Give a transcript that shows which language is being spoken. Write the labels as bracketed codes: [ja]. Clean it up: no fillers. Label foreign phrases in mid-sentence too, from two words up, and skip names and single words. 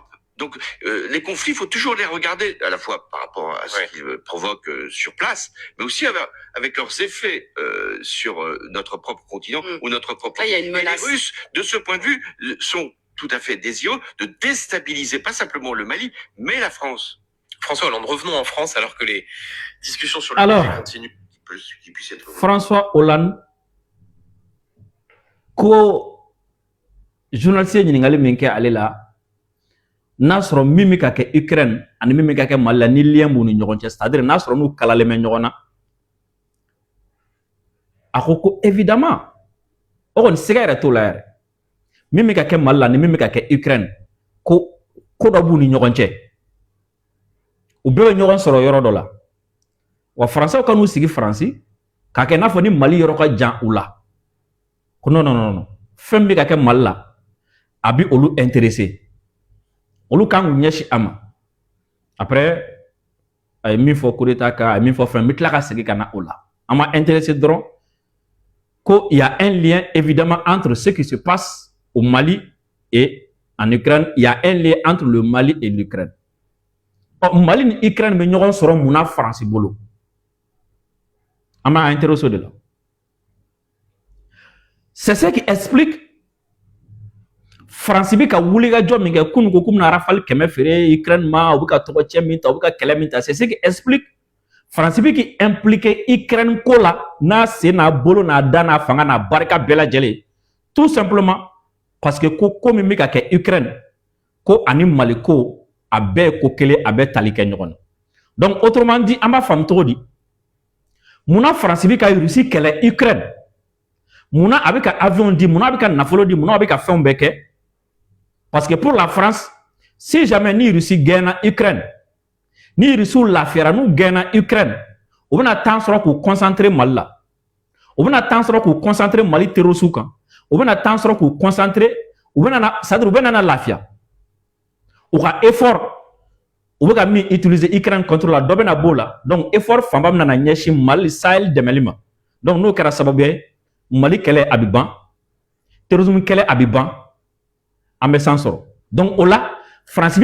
[fr] Donc les conflits, il faut toujours les regarder à la fois par rapport à ce qu'ils provoquent sur place, mais aussi avec leurs effets sur notre propre continent ou notre propre pays. Et les Russes, de ce point de vue, sont tout à fait désireux de déstabiliser pas simplement le Mali, mais la France. François Hollande, revenons en France alors que les discussions sur le Mali continuent. Qui puisse être... François Hollande, [bm] ko journaliste ɲininkali min kɛ ale la n'a sɔrɔ min bɛ ka kɛ Ukraine ani min bɛ ka kɛ Mali la ni lien b'u ni ɲɔgɔn cɛ, c'est-à-dire n'a sɔrɔ n'u kalalen bɛ ɲɔgɔn na, a ko évidemment o kɔni siga yɛrɛ t'o la yɛrɛ, min bɛ ka kɛ Mali la ni min bɛ ka kɛ Ukraine ko dɔ b'u ni ɲɔgɔn cɛ, u bɛɛ bɛ ɲɔgɔn sɔrɔ yɔrɔ dɔ la, wa Français ka n'u sigi Faransi k'a kɛ n'a fɔ ni Mali yɔrɔ ka jan u la, ko non, fɛn bɛ ka kɛ Mali la a bɛ olu intéressé. Olu kan k'u ɲɛsin a ma. Après a ye min fɔ coup d'état kan, a ye min fɔ fɛn, n bɛ tila ka segin ka na o la. An ma intéressé dɔrɔn ko [fr] il y a un lien évidemment entre ce qui se passe au Mali et en Ukraine. Il y a un lien entre le Mali et l'Ukraine. [bm] Mali ni Ukraine bɛ ɲɔgɔn sɔrɔ mun na Faransi bolo? [fr] On m'a intéressé de là. C'est ce qui explique [bm] France bi ka wuli ka jɔ min kɛ kunu ko kumuna Rafale 100 feere Ukraine ma u bɛ ka tɔgɔ cɛ min ta u bɛ ka kɛlɛ min ta [fr] c'est ce qui explique [bm] France bi qui impliqué Ukraine ko la n'a sen n'a bolo n'a da n'a fanga n'a barika bɛɛ lajɛlen [fr] tout simplement parce que [bm] ko min bɛ ka kɛ Ukraine ko ani Mali ko a bɛɛ ye ko kelen a bɛɛ tali kɛ ɲɔgɔn na [fr] donc autrement dit [bm] an b'a faamu cogo di munna France bi ka Russie kɛlɛ Ukraine munna a bɛ ka avion di munna a bɛ ka nafolo di munna a bɛ ka fɛnw bɛɛ kɛ [fr] parce que pour la France si jamais [bm] ni Russie gagna Ukraine ni Russie lafiara n'u gagna Ukraine u bɛna temps sɔrɔ k'u concentrer Mali la u bɛna temps sɔrɔ k'u concentrer Mali terroriste kan u bɛna temps sɔrɔ k'u concentrer u bɛna c'est-à-dire u bɛna na lafiya u ka effort u bɛ ka min utiliser Ukraine [fr] contre la [bm] dɔ bɛna b'o la donc effort fanba bɛna na ɲɛsin Mali Sahel dɛmɛli ma donc n'o kɛra sababu ye Mali kɛlɛ a bɛ ban terrorisme kɛlɛ a bɛ ban an bɛ san sɔrɔ donc o la France